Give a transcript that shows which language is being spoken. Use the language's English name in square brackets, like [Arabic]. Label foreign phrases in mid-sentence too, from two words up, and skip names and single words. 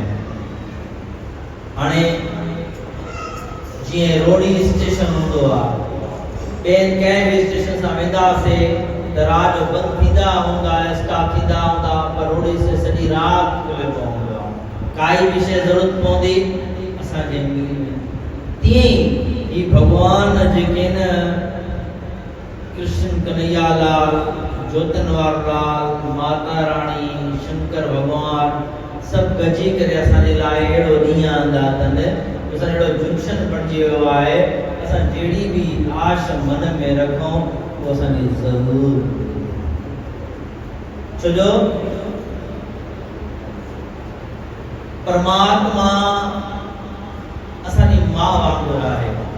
[Sindhi] हाणे जीअं रोडी स्टेशन हूंदो आहे ॿियनि कंहिं बि स्टेशन सां वेंदासीं त राति जो बंदि थींदा हूंदा स्टाफ थींदा हूंदा पर रोडी से सॼी राति खुलियो पवंदो आहे काई बि शइ ज़रूरत पवंदी असांखे मिली वेंदी। तीअं ई भॻवान जेके न कृष्ण कन्हैया लाल ज्योतनवार लाल माता रानी शंकर भगवान सब गजी करे असांजे लाइ अहिड़ो ॾींहुं आंदा अथनि असां अहिड़ो जंक्शन बणिजी वियो आहे असां जहिड़ी बि आश मन में रखूं उहो असांखे ज़रूरु छोजो परमात्मा असांजी मां वांगुरु आहे।